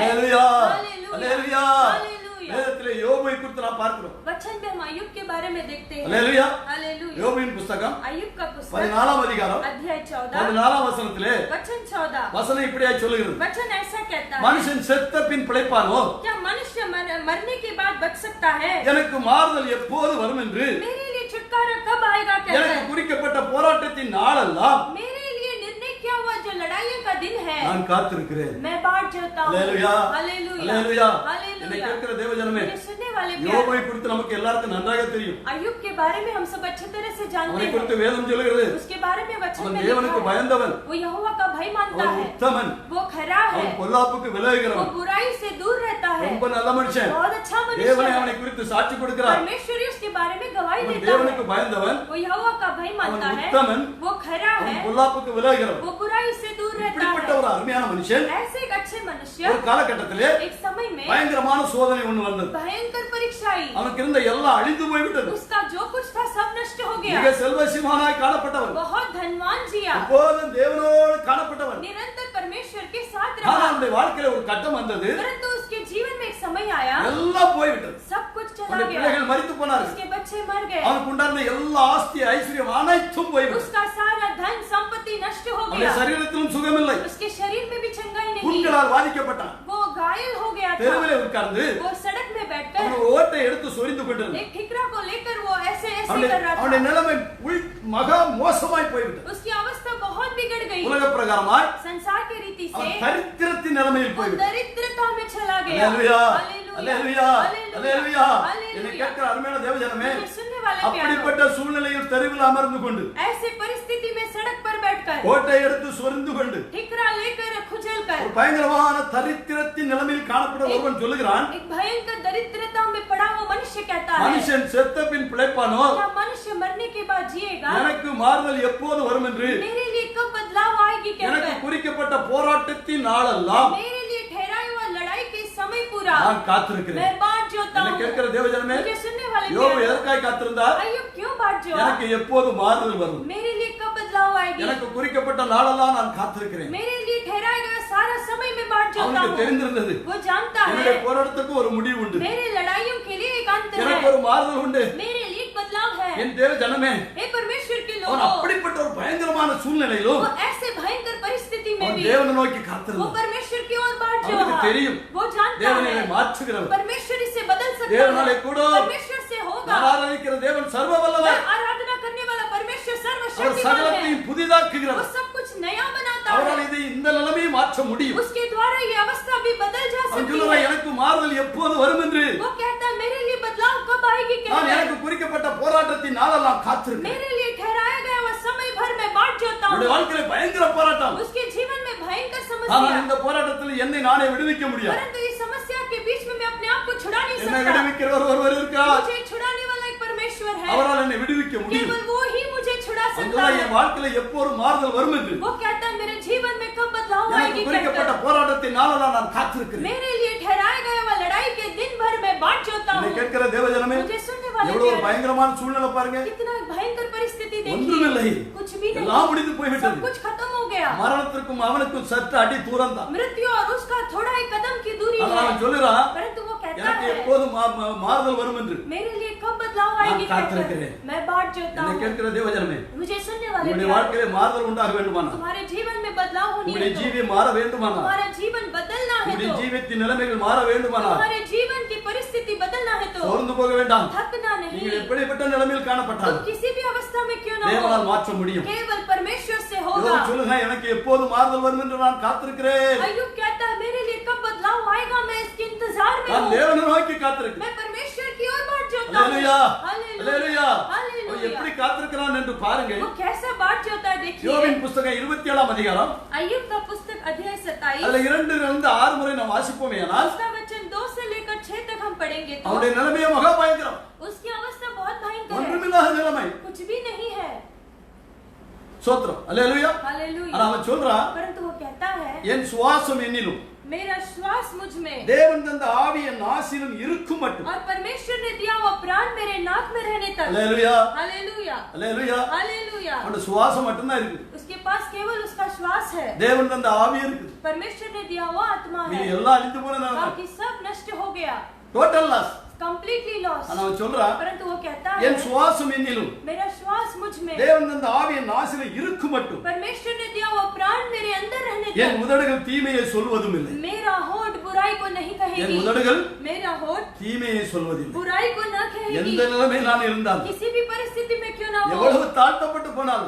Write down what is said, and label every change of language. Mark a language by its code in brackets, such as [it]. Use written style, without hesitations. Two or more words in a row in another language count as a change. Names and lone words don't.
[ta] அல்லேலூயா, [hi] हालेलुया, [ta] அல்லேலூயா. [hi] हालेलुया। [ta] வேதத்திலே யோபை குறித்து நாம் பார்க்கிறோம். [hi] वचन में हम अय्यूब के बारे में देखते हैं। [ta] அல்லேலூயா. [hi] हालेलुया। [ta] யோபின் புத்தகம் [hi] अय्यूब का पुस्तक [ta] 14ஆம் அதிகாரம் [hi] अध्याय 14 [ta] 14ஆம் வசனத்திலே [hi] वचन 14 [ta] வசனம் இப்படியாய் சொல்லுகிறது, [hi] वचन ऐसा कहता है, [ta] மனுஷன் செத்த பின் பிழைப்பானோ? [hi] क्या मनुष्य मरने के बाद बच सकता है? [ta] எனக்கு மாறுதல் எப்போது வரும் என்று [hi] मेरे लिए छुटकारा कब आएगा कहता [ta] எனக்கு [hi] है। [ta] குறிக்கப்பட்ட போராட்டத்தின் நாளெல்லாம் [hi] मेरे लिए निर्णय किया हुआ जो लड़ाइयों का दिन है, [ta] நான் காத்திருக்கிறேன். [hi] मैं बाट जोता हूँ। [ta] அல்லேலூயா, [hi] हालेलुया, [ta] அல்லேலூயா. [hi] हालेलुया। [ta] என்னை கேட்கிற தேவஜனமே, [hi] मुझे सुनने वाले प्यारे, [ta] யோபை குறித்து நமக்கு எல்லாருக்கும் நன்றாக தெரியும். [hi] अय्यूब के बारे में हम सब अच्छे तरह से जानते [ta] அவனை [hi] हैं। [ta] குறித்து வேதம் சொல்லுகிறது, [hi] उसके बारे में वचन [ta] அவன் [hi] में [ta] தேவனுக்கு [hi] लिखा है, [ta] பயந்தவன், [hi] वो यहोवा का भय मानता [ta] அவன் [hi] है, [ta] உத்தமன், [hi] वो खरा है, [ta] அவன் பொல்லாப்புக்கு [hi] वो [ta] விலகுகிறவன், [hi] बुराई से दूर रहता है, [ta] ரொம்ப நல்ல மனுஷன். [hi] बहुत अच्छा मनुष्य [ta] தேவனை [hi] है। [ta] அவனை குறித்து சாட்சி கொடுக்கிறார். [hi] परमेश्वर उसके बारे में गवाही [ta] அவன் [hi] देता [ta] தேவனுக்கு [hi] है, [ta] பயந்தவன், [hi] वो यहोवा का भय मानता [ta] அவன் [hi] है, [ta] உத்தமன், [hi] वो खरा [ta] அவன் [hi] है, [ta] பொல்லாப்புக்கு விலகுகிறவன். [hi] वो बुराई से दूर रहता [ta] இப்படிப்பட்ட [hi] है। [ta] ஒரு அருமையான மனுஷன் [hi] ऐसे एक अच्छे मनुष्य [ta] ஒரு காலகட்டத்திலே [hi] एक समय में [ta] பயங்கரமான சோதனை ஒண்ணு வந்தது. [hi] भयंकर परीक्षा आई, [ta] அவனுக்கு இருந்த எல்லாம் அழிந்து போய்விட்டது. [hi] उसका जो कुछ था सब नष्ट हो [ta] மிக [hi] गया, [ta] செல்வசிமானாய் காணப்பட்டவன், [hi] बहुत धनवान जिया, [ta] எப்போதும் தேவனோடு காணப்பட்டவன். [hi] निरंतर परमेश्वर के साथ [ta] ஆனா [hi] रहा, [ta] அவனுடைய வாழ்க்கையில ஒரு கட்டம் வந்தது, [hi] परंतु उसके जीवन में एक समय आया, [ta] எல்லாம் போய்விட்டது. [hi] सब कुछ चला [ta] அவனுடைய [hi] गया, [ta] பிள்ளைகள் மரித்து போனார்கள், [hi] उसके बच्चे मर गए, [ta] அவனுக்கு உண்டான எல்லா ஆஸ்தி ஐஸ்வர்யம் அனைத்தும் போய்விட்டது. [hi] उसका सारा धन संपत्ति नष्ट हो [ta] அவனுடைய [hi] गया, [ta] சரீரத்திலும் சுகமில்லை, [hi] उसके शरीर में भी चंगाई नहीं, [ta] புண்களால் பாதிக்கப்பட்டான். [hi] वो घायल हो गया था, [ta] தெருவிலே உட்கார்ந்து [hi] वो सड़क में बैठकर [ta] அவன் ஓட்டை எடுத்து சொரிந்து கொண்டிருந்தான். [hi] एक ठिकरा को लेकर वो ऐसे ऐसे [ta] அவனுடைய [hi] कर रहा [ta] அவனுடைய [hi] था, [ta] நிலைமை மகா மோசமாய் போய்விட்டது. [hi] उसकी अवस्था बहुत बिगड़ गई, [ta] உலக பிரகாரமாய் [hi] संसार की रीति से [ta] அவன் தரித்திரத்தின் நிலைமையில் [hi] वो [ta] போய்விட்டான். [hi] दरिद्रता में चला गया। [ta] அல்லேலூயா, [hi] हालेलुया, [ta] அல்லேலூயா, அல்லேலூயா. [hi] हालेलुया। [ta] என்னை கேட்கிற அருமையான தேவஜனமே, [hi] मुझे सुनने वाले प्यारों, [ta] அப்படிப்பட்ட சூழ்நிலையில் தெருவில் அமர்ந்து கொண்டு [hi] ऐसे परिस्थिति में सड़क पर बैठकर [ta] கோட்டை எடுத்து சொரிந்து கொண்டு [hi] ठिकरा लेकर खुजल कर [ta] ஒரு பயங்கரமான தரித்திரத்தின் நிலைமையில் காணப்பட ஒருவன் சொல்லுகிறான், [hi] एक भयंकर दरिद्रता में पड़ा वो मनुष्य कहता है, [ta] மனுஷன் செத்த பின் பிழைப்பானோ? [hi] क्या मनुष्य मरने के बाद जिएगा? [ta] எனக்கு மாறுதல் எப்போது வரும் என்று [hi] मेरे लिए कब बदलाव आएगी [ta] எனக்கு [hi] कहकर, [ta] குறிக்கப்பட்ட போராட்டத்தின் நாளெல்லாம் [hi] मेरे लिए ठहराया हुआ लड़ाई के समय पूरा [ta] நான் காத்திருக்கிறேன். [hi] मैं बाट जोता [ta] என்னை [hi] हूँ। [ta] கேட்கிற தேவஜனமே, [hi] मुझे सुनने वाले [ta] யோபு [hi] प्यारों, [ta] எதற்காய் காத்திருந்தார்? [hi] अय्यूब क्यों बाट जोता? [ta] எனக்கு எப்போது மாறுதல் வரும்? [hi] मेरे लिए कब बदलाव आएगी? [ta] எனக்கு குறிக்கப்பட்ட நாளெல்லாம் நான் காத்திருக்கிறேன். [hi] मेरे लिए ठहराया गया सारा समय में बाट जोता [ta] அவனுக்கு [hi] हूँ। [ta] தெரிந்திருந்தது, [hi] वो जानता [ta] என்னுடைய [hi] है [ta] போராட்டத்துக்கு ஒரு முடிவு உண்டு, [hi] मेरे लड़ाइयों के लिए एक अंत [ta] எனக்கு [hi] है, [ta] ஒரு மாறுதல் உண்டு. [hi] मेरे लिए एक बदलाव है। [ta] என் தேவ ஜனமே, [hi] हे परमेश्वर के [ta] அவன் [hi] लोगों, [ta] அப்படிப்பட்ட ஒரு பயங்கரமான சூழ்நிலையிலும் [hi] वो ऐसे भयंकर परिस्थिति में [ta] அவன் [hi] भी [ta] தேவனை நோக்கி [hi] वो [ta] காத்திருந்தான். [hi] परमेश्वर की ओर बाट जो [ta] அவனுக்கு தெரியும், [hi] वो जानता [ta] தேவனை [hi] है [ta] மாற்றுகிறவர், [hi] परमेश्वर इसे बदल सकता [ta] தேவனாலே [hi] है, [ta] கூட [hi] परमेश्वर से होगा। [ta] நான் ஆராதிக்கிற தேவன் சர்வ வல்லவர், [hi] आराधना करने वाला परमेश्वर [ta] அவர் [hi] सर्वशक्तिमान है, [ta] சகலத்தையும் [hi] वो [ta] புதிதாக்குகிறவர். [hi] सब कुछ नया बनाता [ta] அவரால் [hi] है, [ta] இதை இந்த நிலைமையை மாற்ற முடியும். [hi] उसके द्वारा ये अवस्था भी बदल जा [ta] அவன் [hi] सकती [ta] சொல்லுவான், [hi] है। [ta] எனக்கு மாறுதல் எப்போது வரும் என்று [hi] वो कहता है मेरे लिए बदलाव कब आएगी [ta] நான் [hi] कहकर, [ta] எனக்கு குறிக்கப்பட்ட போராட்டத்தின் நாளெல்லாம் காத்திருக்கிறேன். [hi] मेरे लिए ठहराया गया वह समय भर मैं बाट जोता [ta] என்னுடைய [hi] हूँ। [ta] வாழ்க்கையில பயங்கர போராட்டம், [hi] उसके जीवन में भयंकर [ta] ஆனால் [hi] समस्या, [ta] இந்த போராட்டத்தில் என்னை நானே விடுவிக்க முடியாது. [hi] परंतु इस समस्या के बीच में मैं अपने आप को छुड़ा नहीं [ta] என்னை [hi] सकता। [ta] விடுவிக்கிறவர் ஒருவர் இருக்கிறார், [hi] मुझे छुड़ाने वाला एक परमेश्वर है, [ta] அவரால் என்னை விடுவிக்க முடியும். [hi] केवल वो ही मुझे छुड़ा [ta] அவன் [hi] सकता [ta] சொல்றான், [hi] है। [ta] என் வாழ்க்கையில எப்போது மாறுதல் வரும் என்று [hi] वो कहता है मेरे जीवन में कब बदलाव [ta] எனக்கு [hi] आएगी [ta] குறிக்கப்பட்ட [hi] कहकर, [ta] போராட்டத்தின் நாளெல்லாம் நான் காத்திருக்கிறேன். [hi] मेरे लिए ठहराया गया वह लड़ाई के दिन भर मैं बाट जोता [ta] என்னை [hi] हूँ। [ta] கேட்கிற தேவஜனமே, [hi] मुझे सुनने वाले [ta] எவ்வளவு ஒரு [hi] प्यारे, [ta] பயங்கரமான சூழ்நிலை பாருங்க. [hi] कितना भयंकर परिस्थिति [ta] ஒன்றுமில்லை, [hi] देखिए, कुछ भी नहीं, [ta] எல்லாம் முடிந்து [hi] सब [ta] போய்விட்டது. [hi] कुछ खत्म हो गया। [ta] மரணத்திற்கும் அவனுக்கும் சற்று அடி தூரம் தான். [hi] मृत्यु और उसका थोड़ा ही कदम की दूरी [ta] ஆனால் [hi] है, [ta] அவன் சொல்லுறான், [hi] परंतु वो कहता [ta] எனக்கு [hi] है [ta] எப்போது மாறுதல் வரும் என்று [hi] मेरे लिए कब बदलाव आएगी [ta] நான் காத்திருக்கிறேன். [hi] मैं बाट जोता [ta] என்னை [hi] हूँ [ta] கேட்கிற தேவஜனமே, [hi] मुझे सुनने वाले [ta] உங்களுடைய [hi] प्यारे, [ta] வாழ்க்கையிலே மாறுதல் உண்டாக வேண்டுமானால், [hi] तुम्हारे जीवन में बदलाव होनी है [ta] உங்களுடைய [hi] तो [ta] ஜீவியம் மாற வேண்டுமானால், [hi] तुम्हारा जीवन बदलना है [ta] உங்களுடைய [hi] तो [ta] ஜீவியத்தின் நிலைமைகள் மாற வேண்டுமானால் [hi] तुम्हारे जीवन की परिस्थिति बदलना है तो [ta] சோர்ந்து போக வேண்டாம். [hi] थकना नहीं [ta] நீங்கள் எப்படிப்பட்ட நிலைமையில் [hi] तुम [ta] காணப்பட்டாலும் [hi] किसी भी अवस्था में क्यों ना [ta] தேவனால் [hi] हो [ta] மாற்ற முடியும். [hi] केवल परमेश्वर से [ta] இதோ [hi] होगा [ta] சொல்லுங்க, எனக்கு எப்போது மாறுதல் வரும் என்று நான் காத்திருக்கிறேன். [hi] अय्यूब कहता है मेरे लिए कब बदलाव आएगा मैं इसके इंतजार में [ta] நான் [hi] हूँ [ta] தேவனை நோக்கி காத்திருக்கிறேன். [hi] मैं परमेश्वर की ओर बाट जोता हूँ [ta] அல்லேலூயா, [hi] हालेलुया [ta] அல்லேலூயா. அவன் எப்படி [hi] हालेलुया [ta] காத்திருக்கிறான் என்று பாருங்க. [hi] वो कैसा बाट जोता है देखिए [ta] யோபின் புத்தகம் 27 அதிகாரம், [hi] अय्यूब का पुस्तक अध्याय 27 [ta] அதுல 2-6 முறை நாம் வாசிப்போமே ஆனால் [hi] उसका वचन 2 से लेकर 6 तक हम पढ़ेंगे तो [ta] அவனுடைய நிலைமையே மகா பயங்கரம். [hi] उसकी अवस्था बहुत भयंकर है [ta] ஒன்றுமில்லாத நிலைமை. [hi] कुछ भी नहीं है [ta] சோத்திரம், அல்லேலூயா. ஆனா [hi] हालेलुया [ta] அவன் சொல்றான், [hi] परंतु वो कहता है [ta] என் சுவாசம் என்னிலும் [hi] मेरा श्वास मुझ में [ta] தேவன் தந்த ஆவி என் நாசிலும் இருக்கும் மட்டும். [hi] और परमेश्वर ने दिया हुआ प्राण मेरे नाक में रहने तक [ta] அல்லேலூயா, [hi] हालेलुया [ta] அல்லேலூயா. [hi] हालेलुया [ta] அவனுடைய சுவாசம் மட்டும்தான் இருக்கு. [hi] उसके पास केवल उसका श्वास है [ta] தேவன் தந்த ஆவி இருக்கு. [hi] परमेश्वर ने दिया हुआ आत्मा [ta] இது [hi] है [ta] எல்லாம் அழிந்து போன நிலைமை. [hi] बाकी सब नष्ट हो गया [en] total loss. completely loss [ta] ஆனா அவன் சொல்றான், [hi] परंतु वो कहता [ta] என் [hi] है [ta] சுவாசம் என்னிலும் [hi] मेरा श्वास मुझ में [ta] தேவன் தந்த ஆவி என் நாசிலும் இருக்கும் மட்டும். [hi] परमेश्वर ने दिया हुआ प्राण मेरे अंदर रहने [ta] என் [hi] तक [ta] உதடுகள் தீமையை சொல்வதும் இல்லை. [hi] मेरा होठ बुराई को नहीं [ta] என் [hi] कहेगी [ta] உதடுகள் [hi] मेरा होठ [ta] தீமையை சொல்வதில்லை. [hi] बुराई को न कहेगी [ta] எந்த நிலைமையில் நான் இருந்தாலும், [hi] किसी भी परिस्थिति में क्यों ना हो [ta] எவ்வளவு தாழ்த்தப்பட்டு போனாலும்,